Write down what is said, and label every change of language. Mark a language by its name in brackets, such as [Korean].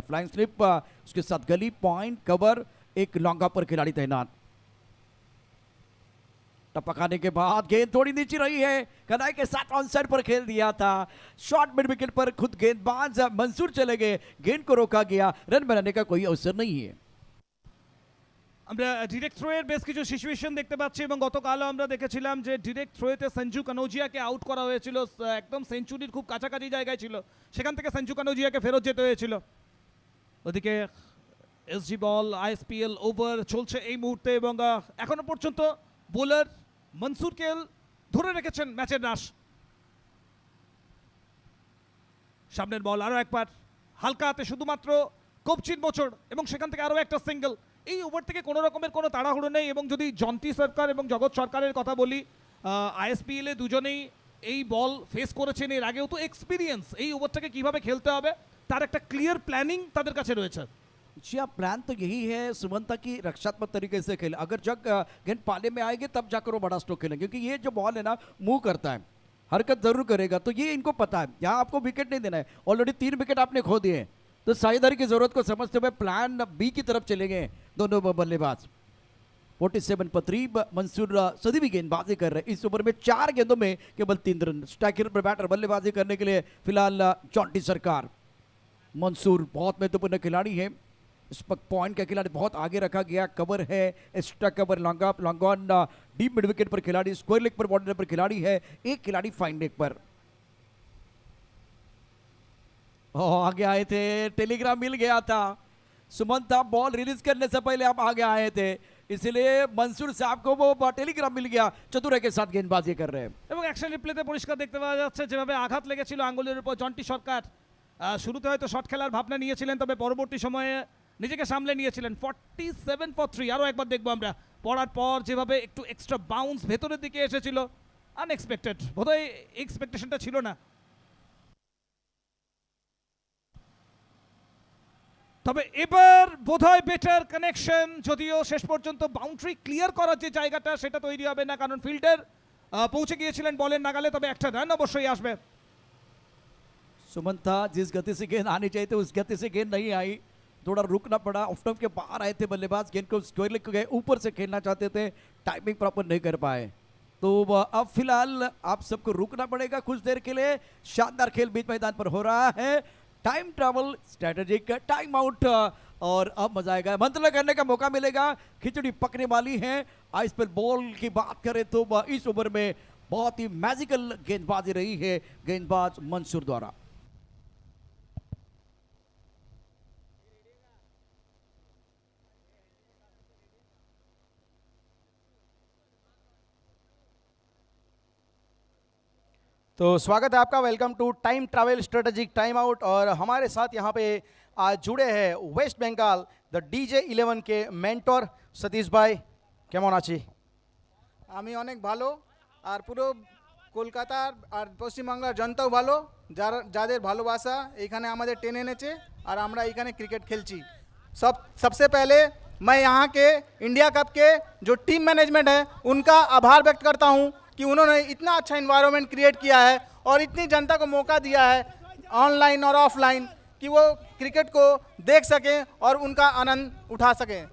[Hindi] Flying slip, उसके साथ गली पॉइंट कवर, एक लॉन्गा पर खिलाड़ी तैनात। टपकाने के बाद गेंद थोड़ी नीचे रही है, कनाई के साथ ऑन साइड पर खेल दिया था, शॉर्ट मिड विकेट पर खुद गेंदबाज मंसूर चले गए, गेंद को रोका गया, रन बनाने का कोई अवसर नहीं है। [Bangla] আমরা ডিরেক্ট থ্রোয়ের বেশ কিছু সিচুয়েশন দেখতে পাচ্ছি এবং গতকালও আমরা দেখেছিলাম যে ডিরেক্ট থ্রোয়েতে সঞ্জু কানোজিয়াকে আউট করা হয়েছিল, একদম সেঞ্চুরির খুব কাছাকাছি জায়গায় ছিল, সেখান থেকে সঞ্জু কানোজিয়াকে ফেরত যেতে হয়েছিল। ওদিকে এসজি বল আইএসপিএল ওভার চলছে এই মুহূর্তে এবং এখনো পর্যন্ত বোলার মনসুর কেএল ধরে রেখেছেন ম্যাচের রাশ। সামনের বল আরও একবার হালকা হাতে শুধুমাত্র কবচির মোচড় এবং সেখান থেকে আরও একটা সিঙ্গেল। এই ওভার থেকে কোনো রকমের কোনো তাড়াহুড়ো নেই এবং যদি জন্টি সরকার এবং জগৎ সরকারের কথা বলি, আইএসপিএল এ দুজনেই এই বল ফেস করেছেন এর আগেও, তো এক্সপিরিয়েন্স এই ওভারটাকে কিভাবে খেলতে হবে তার একটা ক্লিয়ার প্ল্যানিং তাদের কাছে রয়েছে। [Hindi] जी हाँ, प्लान तो यही है सुमंता की रक्षात्मक तरीके से खेले, अगर जग गेंद पाले में आएंगे तब जाकर वो बड़ा स्ट्रोक खेलेंगे, क्योंकि ये जो बॉल है ना मूव करता है, हरकत जरूर करेगा, तो ये इनको पता है, यहाँ आपको विकेट नहीं देना है, ऑलरेडी 3 विकेट आपने खो दिए, तो साझेदारी की जरूरत को समझते हुए प्लान बी की तरफ चले गए दोनों बल्लेबाज। 47 पर 3 मंसूर सदी भी गेंदबाजी कर रहे हैं, इस ओवर में 4 गेंदों में केवल 3 रन। स्ट्राइकर पर बैटर बल्लेबाजी करने के लिए फिलहाल जॉन्टी सरकार। मंसूर बहुत महत्वपूर्ण खिलाड़ी है, इस पर पॉइंट का खिलाड़ी बहुत आगे रखा गया, कवर है, extra cover, long on deep mid wicket पर खिलाड़ी, स्क्वायर लेग पर बॉर्डर पर खिलाड़ी है, एक खिलाड़ी फाइन लेग पर। आगे आए थे, टेलीग्राम मिल गया था, सुमंता बॉल रिलीज करने से पहले आप आगे आए थे, इसलिए मंसूर साहब को वो टेलीग्राम मिल गया, चतुराई के साथ गेंदबाजी कर रहे हैं। [Bangla] এবং অ্যাকশন রিপ্লেতে পরিষ্কার দেখতে পাওয়া যাচ্ছে যেভাবে আঘাত লেগেছিল আঙ্গুলের উপর জন্টি সরকার। শুরুতে হয়তো শট খেলার ভাবনা নিয়েছিলেন, তবে পরবর্তী সময়ে নিজেকে সামলে নিয়েছিলেন। 47 for 3 আরও একবার দেখবো আমরা, পড়ার পর যেভাবে একটু এক্সট্রা বাউন্স ভেতরের দিকে এসেছিল, আনএক্সপেক্টেড, বোধহয় এক্সপেকটেশনটা ছিল না। তবে এবার বোধহয় বেটার কানেকশন, যদিও শেষ পর্যন্ত বাউন্ডারি ক্লিয়ার করার যে জায়গাটা সেটা তৈরি হবে না, কারণ ফিল্ডার পৌঁছে গিয়েছিলেন বলের নাগালে, তবে একটা রান অবশ্যই আসবে। [Hindi] सुमंता जिस गति से गेंद आनी चाहिए थी उस गति से गेंद नहीं आई, थोड़ा रुकना पड़ा, ऑफ स्टंप के बाहर आए थे बल्लेबाज, गेंद को स्क्वायर लेग गए, ऊपर से खेलना चाहते थे, टाइमिंग प्रॉपर नहीं कर पाए, तो अब फिलहाल आप सबको रुकना पड़ेगा कुछ देर के लिए। शानदार खेल बीच मैदान पर हो रहा है, time travel strategic time out, और अब मजा आएगा, मंथन करने का मौका मिलेगा, खिचड़ी पकने वाली है। आईएसपीएल बॉल की बात करें तो इस ओवर में बहुत ही मैजिकल गेंदबाजी रही है गेंदबाज मंसूर द्वारा। तो स्वागत है आपका, welcome to time travel strategic time out. और हमारे साथ यहाँ पे आज जुड़े हैं वेस्ट बंगाल द डीजे 11 के मेंटर सतीश भाई, [Bangla] কেমন আছি? আমি অনেক ভালো। আর পুরো কলকাতার আর পশ্চিমবাংলার জনতাও ভালো, যাদের ভালোবাসা এখানে আমাদের টেনে এনেছে আর আমরা এখানে ক্রিকেট খেলছি। [Hindi] सबसे पहले मैं यहाँ के इंडिया कप के जो टीम मैनेजमेंट है उनका आभार व्यक्त करता हूँ कि उन्होंने इतना अच्छा इन्वायरमेंट क्रिएट किया है और इतनी जनता को मौका दिया है ऑनलाइन और ऑफलाइन कि वो क्रिकेट को देख सकें और उनका आनंद उठा सकें।